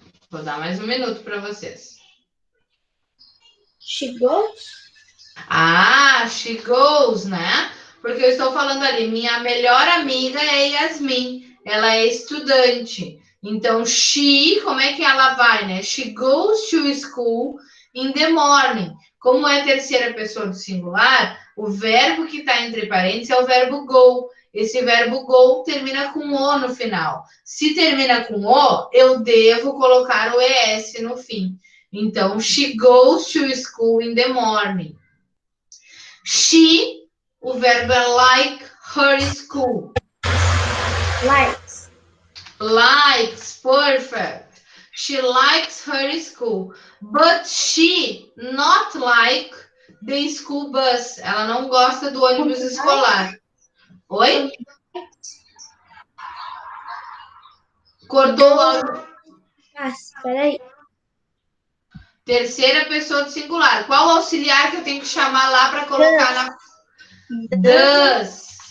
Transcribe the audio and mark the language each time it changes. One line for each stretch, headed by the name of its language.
Portuguese: Vou dar mais um minuto para vocês.
English: She goes? Ah, she goes, né?
Portuguese: Porque eu estou falando ali, minha melhor amiga é Yasmin. Ela é estudante. Então, she, como é que ela vai, né?
English: She goes to school in the morning.
Portuguese: Como é a terceira pessoa do singular, o verbo que está entre parênteses é o verbo go. Esse verbo go termina com o no final. Se termina com o, eu devo colocar o es no fim.
English: Então, she goes to school in the morning. She,
Portuguese: o verbo é
English: like her school. Likes. Likes, perfect. She likes her school. But she not like the school bus.
Portuguese: Ela não gosta do ônibus escolar. Oi? Cortou o áudio. Ah, espera aí. Terceira pessoa do singular. Qual auxiliar que eu tenho que chamar lá para colocar na... Does.